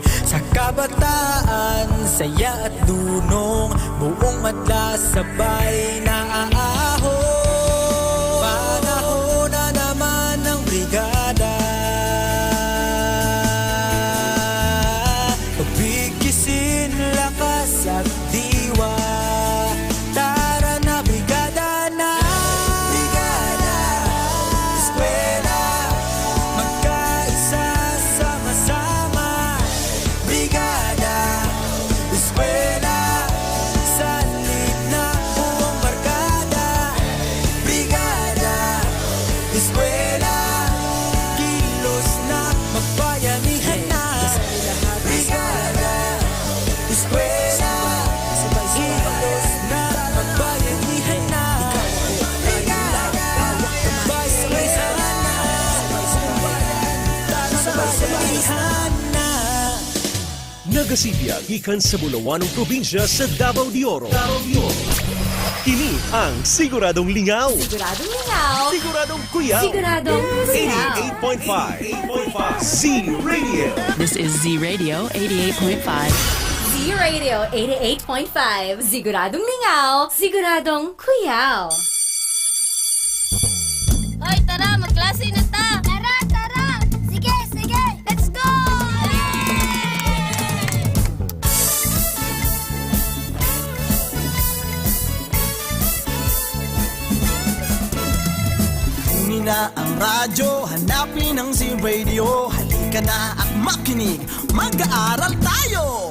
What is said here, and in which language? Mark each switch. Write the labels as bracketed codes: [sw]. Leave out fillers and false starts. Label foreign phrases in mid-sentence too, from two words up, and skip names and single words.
[tl] Sa kabataan, saya at dunong, buong madla sabay na aahon. Panahon na naman ng brigada, pagbigkisin lakas at diwa. Tara na brigada na, brigada, eskwela, magkaisa sama-sama. Brigada, eskwela, salib na buong barkada. Brigada, eskwela, kilos na magbayanihan na. Brigada, eskwela, kilos na magbayanihan na. Brigada, sabay-sabihan na, sabay-sabihan na. [ceb] Nagasibya gikan sa Bulawanong probinsya sa Davao de Oro. Kini ang Siguradong Lingaw. Siguradong lingaw. Siguradong kuyaw. Siguradong kuyaw. 88.5 Z-Radio. [en] This is Z-Radio 88.5. Z-Radio 88.5. [ceb] Siguradong lingaw. Siguradong kuyaw. Hoy, tara, magklase na ta. Tara, tara. Sige, sige. [en] Let's go! [tl] Kunin na ang radyo, hanapin ang Z-Radio. Halika na at makinig, mag-aaral tayo!